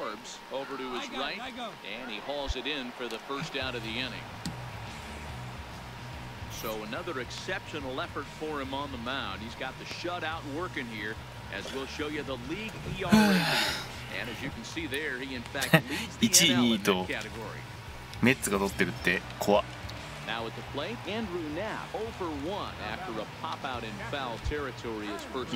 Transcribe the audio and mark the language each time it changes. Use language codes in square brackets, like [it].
[en] Forbes over to his right, and he hauls it in for the first out of the inning. So another exceptional effort for him on the mound. He's got the shutout working here, as we'll show you the league ERA leaders. And as you can see there, he in fact leads the NL in that category. [ja] メッツが取ってるって怖っ。 [en] Now at the plate, Andrew Knapp 0 for 1 after a pop out in foul territory his first time.